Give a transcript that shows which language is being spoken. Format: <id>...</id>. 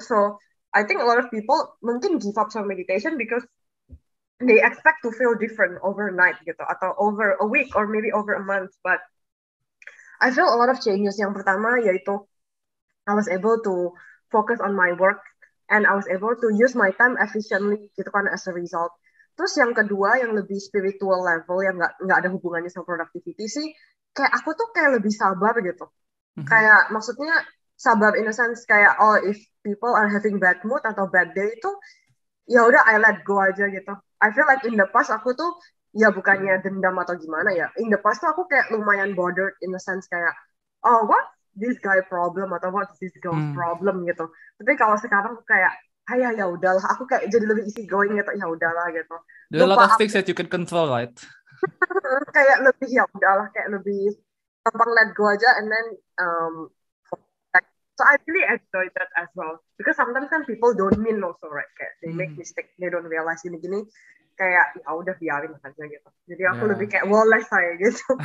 <en>So I think a lot of people</en> <id>mungkin</id> <en>give up some meditation because they expect to feel different overnight</en> <id>gitu, atau</id> <en>over a week or maybe over a month. But I feel a lot of changes.</en> <id>Yang pertama yaitu</id> <en>I was able to focus on my work and I was able to use my time efficiently</en> <id>gitu kan</id> <en>as a result.</en> <id>Terus yang kedua yang lebih spiritual level yang nggak ada hubungannya sama productivity sih, kayak aku tuh kayak lebih sabar gitu. Kayak maksudnya sabar</id> <en>in a sense kayak if people are having bad mood atau bad day</en> <id>itu ya udah</id> <en>I let go</en> <id>aja gitu.</id> <en>I feel like in the past</en> <id>aku tuh ya bukannya dendam atau gimana ya.</id> <en>In the past</en> <id>tuh aku kayak lumayan</id> <en>bothered in a sense kayak what this guy problem atau what this girl's problem gitu.</en> <id>Tapi kalau sekarang kayak ya udahlah, aku kayak jadi lebih</id> <en>easy going</en> <id>gitu, ya udahlah gitu.</id> <en>There are a lot of things that you can control, right?</en> <id>Kayak lebih ya udahlah, kayak lebih gampang</id> <en>let go aja, and then so I really enjoy that as well because sometimes kan people don't mean also, right?</en> <id>Kayak</id> <en>they make mistake, they don't realize</en> <id>gini-gini, kayak ya udah biarin aja gitu. Jadi aku lebih kayak wallet saya gitu.</id>